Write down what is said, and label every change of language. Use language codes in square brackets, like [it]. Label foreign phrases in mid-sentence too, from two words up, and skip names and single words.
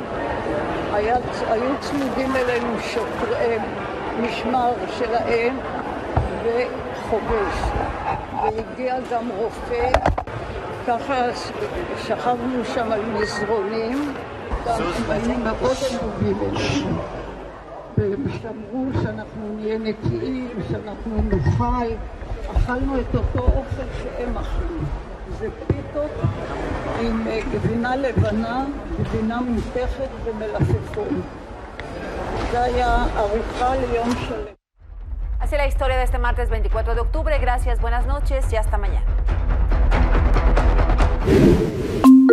[he] היו צמודים אלינו משמר שלהם וחובש, והגיע גם רופא, ככה שכבנו שם על מזרונים, היו מאוד עלובים אלינו, ושמרו שאנחנו נהיה נקיים, שאנחנו נאכל, אכלנו את אותו אוכל שהם אכלו. זה פיתות עם גבינה לבנה, גבינה מותחת ומלפפון. זה היה ארוחה ליום שלם. [es] Así la historia de este martes 24 de octubre. Gracias, buenas noches y hasta mañana.